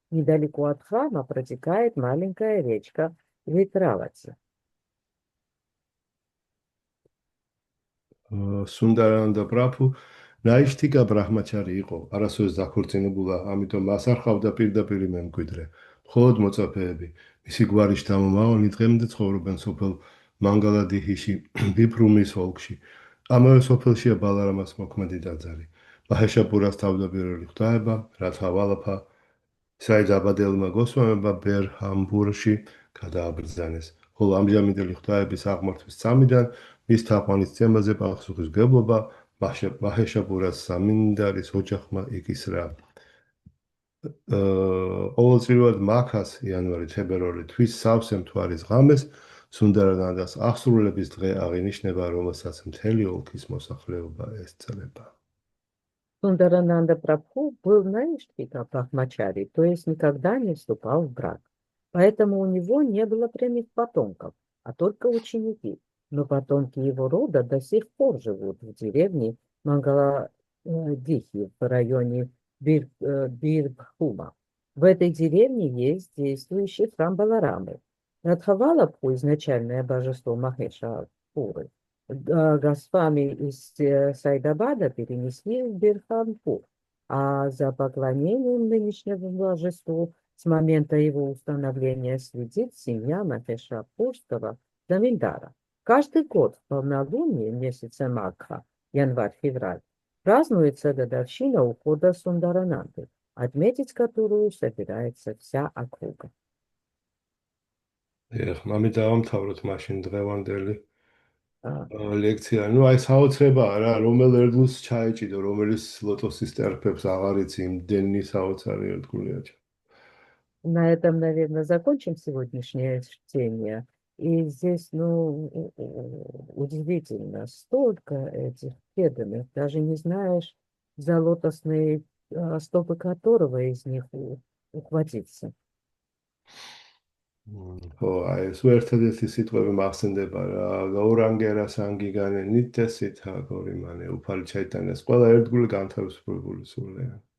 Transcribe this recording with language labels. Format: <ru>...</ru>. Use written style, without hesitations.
<ru>Недалеко от храма протекает маленькая речка Витравати.</ru> <ka>Сундарананда Прабху ნაიშთიკა ბრაჰმაჩარი იყო, არასოდეს დაქორწინებულა, ამიტომ მას არ ჰყავდა პირდაპირ მემკვიდრე. მხოლოდ მოწაფეები. მისი გვარი შთამომავალი დღემდე ცხოვრობენ სოფელ მანგალადიჰიში, ბიფრუმის ოლქში. ამავე სოფელშია ბალარამას მოქმედი ტაძარი. მაჰეშაპურას თავდაპირველი ღვთაება, რათა ვალაფა, საიდ აბადელმა გოსვამებმა ბერჰამბურში გადააბრძანეს. ხოლო ამჟამინდელი ღვთაების აღმართვის წამიდან მის თაყვანისცემაზე პასუხისმგებლობა მაჰეშაპურას სამინდარის ოჯახმა იკისრა. ყოველწლიურად მაქას იანვარი-თებერვალი თვის სავსე მთვარის ღამეს სუნდარანანდას აღსრულების დღე აღინიშნება, რომელსაც მთელი ოლქის მოსახლეობა ესწრება.</ka> <ru>Сундарананда Прабху был наиштхика брахмачари, то есть никогда не вступал в брак. Поэтому у него не было прямых потомков, а только ученики. Но потомки его рода до сих пор живут в деревне Мангаладихи в районе Бирбхума. В этой деревне есть действующий храм Баларамы. Радхавалабху, изначальное божество Махешапуры, Госвами из Сайдабада перенесли в Бирхампур, а за поклонением нынешнему божеству с момента его установления следит семья Махешапурского Заминдара. Каждый год в полнолуние месяца Макха, январь-февраль, Празднуется годовщина ухода Сундарананды, отметить которую собирается вся округа.</ru> <ka>მამი დავამთავროთ მაშინ დღევანდელი А, ლექცია. ნუ აი საოცრებაა რა, რომელ ერთგულს ჩაეჭიდო, რომელიც ლოტოსის ტერფებს აღარ იცი, იმდენი საოცარი ერთგულია.</ka> <ru>На этом, наверное, закончим сегодняшнее чтение. И здесь, ну, удивительно, столько этих преданных, даже не знаешь, за лотосные стопы которого из них ухватиться.</ru> <ka>ხო, აი ეს ერთადერთი სიტყვები მახსენდება რა, გაურანგერა სანგიგანე ნიტესითა გორიმანე უფალი ჩაიტანეს, ყველა ერთგული განთავისუფლებული სულია.</ka>